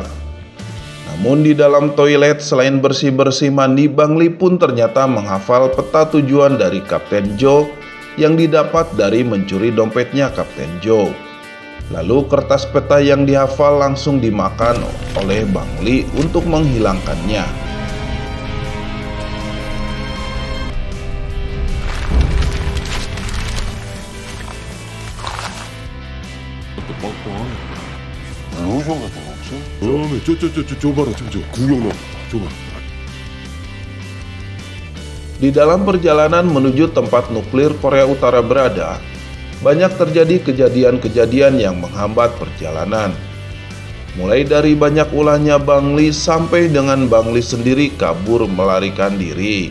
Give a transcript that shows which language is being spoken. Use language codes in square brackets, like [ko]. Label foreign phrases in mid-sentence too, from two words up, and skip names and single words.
[id] Namun di dalam toilet, selain bersih-bersih mandi, Bang Li pun ternyata menghafal peta tujuan dari Kapten Joe yang didapat dari mencuri dompetnya Kapten Joe. Lalu kertas peta yang dihafal langsung dimakan oleh Bang Li untuk menghilangkannya. [ko] 로션 같은 거 없어? 줘봐라, 저 구경 나, 줘봐. [id] Di dalam perjalanan menuju tempat nuklir Korea Utara berada, banyak terjadi kejadian-kejadian yang menghambat perjalanan. Mulai dari banyak ulahnya Bang Li sampai dengan Bang Li sendiri kabur melarikan diri.